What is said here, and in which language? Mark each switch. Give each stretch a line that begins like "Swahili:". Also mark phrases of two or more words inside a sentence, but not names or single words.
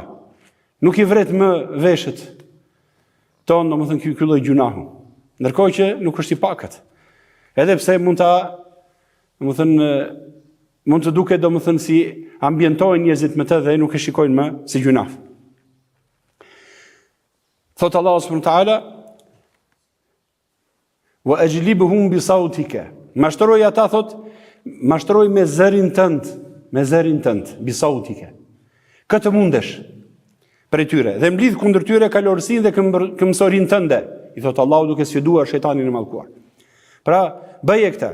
Albanian: Nuk i vret më veshët ton domethënë ky lloj gjunahu. Ndërkohë që nuk është i pakët. Edhe pse mund të duket domethënë si ambientojnë njerëzit me të dhe nuk e shikojnë më si gjunaf.
Arabic: Thot Allahu سبحانه وتعالى: "وأجلبهم بصوتك."
Albanian: Mashtroj ata, thot, mashtroj me zërin tënd,
Arabic: بصوتك.
Albanian: Këtë mundesh për tyre dhe mblidh kundër tyre kalorësinë dhe këmbësorin tënde, i thot Allahu duke sfiduar shejtanin e mallkuar. Pra, bëje këtë.